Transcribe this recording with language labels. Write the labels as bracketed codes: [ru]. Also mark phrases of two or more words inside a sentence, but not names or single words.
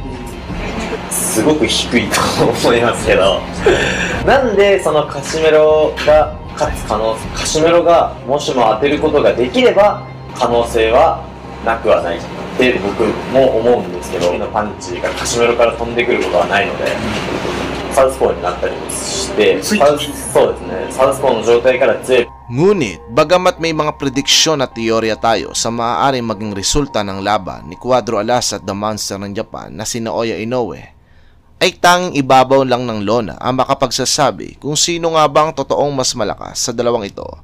[ja] すごく低いと思いますけどなんでそのカシメロが勝つ可能性、カシメロがもしも当てることができれば可能性はなくはないって僕も思うんですけど、パンチがカシメロから飛んでくることはないので、サウスポーになったりもしてそうですね、サウスポーの状態から強い。 [tl] Ngunit, bagamat may mga prediksyon at teorya tayo sa maaaring maging resulta ng laban ni Cuadro Alas at The Monster ng Japan na si Naoya Inoue, ay tanging ibabaw lang ng lona ang makapagsasabi kung sino nga ba ang totoong mas malakas sa dalawang ito.